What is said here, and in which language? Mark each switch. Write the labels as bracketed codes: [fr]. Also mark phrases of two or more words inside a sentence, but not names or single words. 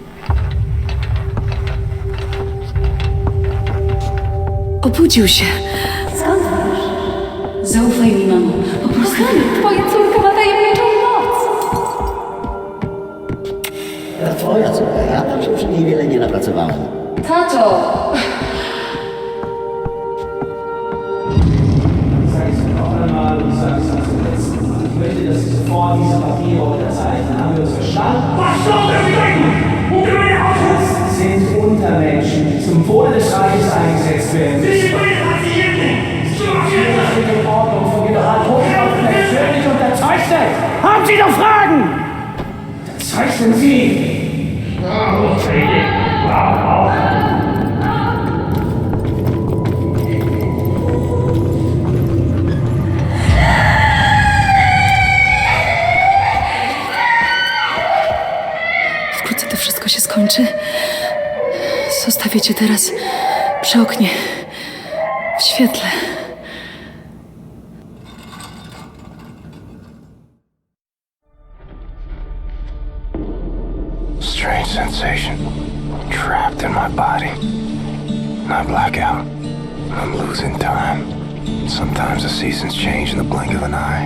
[pl] Obudził się. Skąd wiesz? Zaufaj mi, mamo. Po prostu twoja córka ma tajemniczą moc. To twoja córka. Ja tam się przy niej wiele nie napracowałem. Tato! [de] Sind Untermenschen, die zum Wohle des Reiches eingesetzt werden müssen. Die Ordnung von General Hochstapel völlig unterzeichnet. Haben Sie noch Fragen? Unterzeichnen Sie. [pl] Wkrótce to wszystko się skończy. Zostawię cię teraz przy oknie, w świetle. [en] Strange sensation. Trapped in my body. I black out. I'm losing time. Sometimes the seasons change in the blink of an eye.